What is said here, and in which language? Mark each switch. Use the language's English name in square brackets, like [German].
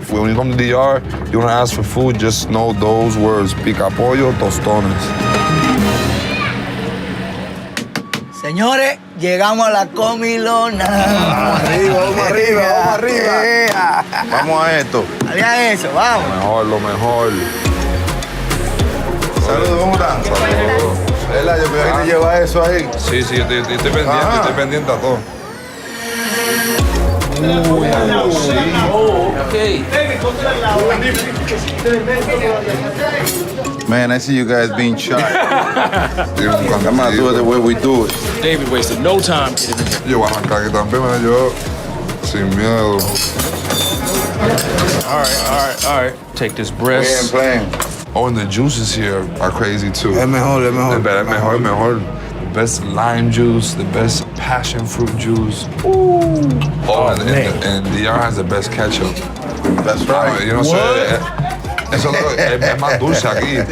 [English] When you come to DR, you want to ask for food, just know those words. [Spanish] Pica pollo, tostones. Señores, llegamos a la comilona. Vamos arriba. Vamos a esto. Había eso, vamos. Lo mejor. Saludos, ¿cómo están? Eladio, cuidado que te lleva eso ahí. Sí, estoy pendiente a todo. [English] Okay. Man, I see you guys being shy. I'm gonna do it the way we do it. David wasted no time. [Spanish] Yo voy a arrancar que también, man, yo sin miedo. [English] All right. Take this breast. Playing. Oh, and the juices here are crazy too. [Spanish] Es mejor. Es mejor. [English] The best lime juice, the best passion fruit juice. Ooh. Oh, and DR has the best ketchup. That's right. You know what I'm saying? [Spanish] Eso es más dulce aquí.